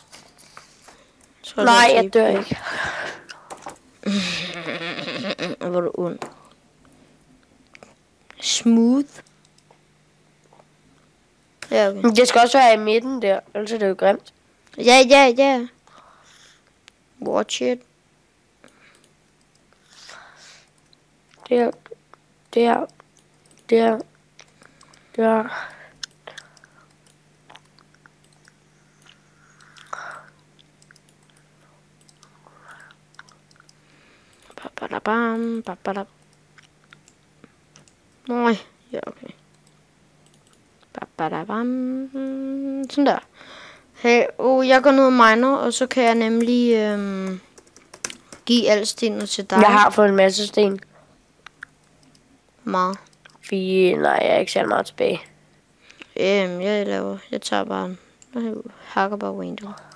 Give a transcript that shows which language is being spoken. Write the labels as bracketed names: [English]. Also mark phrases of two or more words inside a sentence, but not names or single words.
[Danish] Nej, jeg dør ikke. Hvor er du ond. Smooth. Ja, okay. Det skal også være i midten der, ellers er det jo grimt. Ja. [English] Watch it. [Danish] Der. Ba-ba-da-bam. Nej, ja, okay. Ba-ba-da-bam. Sådan der. Hey, jeg går ned og miner, og så kan jeg nemlig give alle stenene til dig. Jeg har fået en masse sten. Meget. Nej, jeg er ikke særlig meget tilbage. Jeg tager bare jeg hakker bare window.